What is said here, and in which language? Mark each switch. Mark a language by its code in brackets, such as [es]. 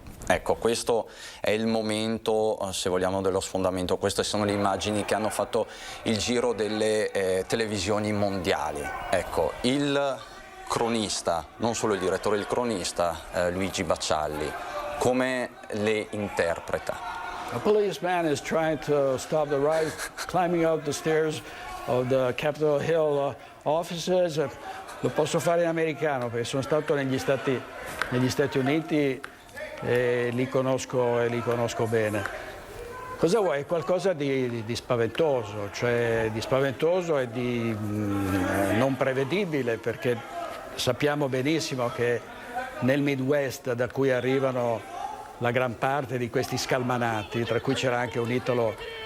[it] Ecco, questo è il momento, se vogliamo, dello sfondamento. Queste sono le immagini che hanno fatto il giro delle televisioni mondiali. Ecco, il cronista, non solo il direttore, il cronista Luigi Baccialli, come le interpreta? [en] A policeman is trying to stop the riot, climbing up the stairs of the Capitol Hill offices. [it] Lo posso fare in americano perché sono stato negli Stati Uniti e li conosco bene. Cosa vuoi? È qualcosa di spaventoso, cioè di spaventoso e di non prevedibile, perché sappiamo benissimo che nel Midwest, da cui arrivano la gran parte di questi scalmanati, tra cui c'era anche un italo